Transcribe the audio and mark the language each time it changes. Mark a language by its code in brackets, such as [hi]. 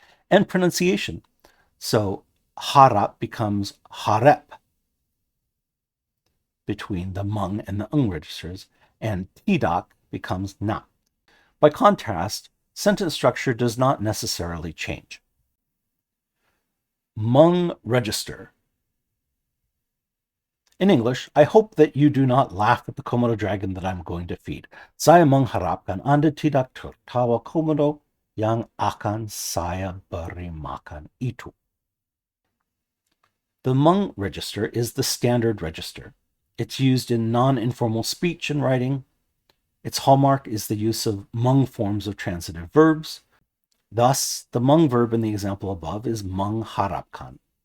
[en] And pronunciation, so harap becomes harep between the mung and the registers, and tidak becomes na. By contrast, sentence structure does not necessarily change. Mung register. In English, I hope that you do not laugh at the Komodo dragon that I'm going to feed. [id] Saya mengharapkan Anda tidak tertawa komodo yang akan saya beri makan itu. [en] The mung register is the standard register. It's used in non-informal speech and writing. Its hallmark is the use of mung forms of transitive verbs. Thus, the mung verb in the example above is mengharapkan.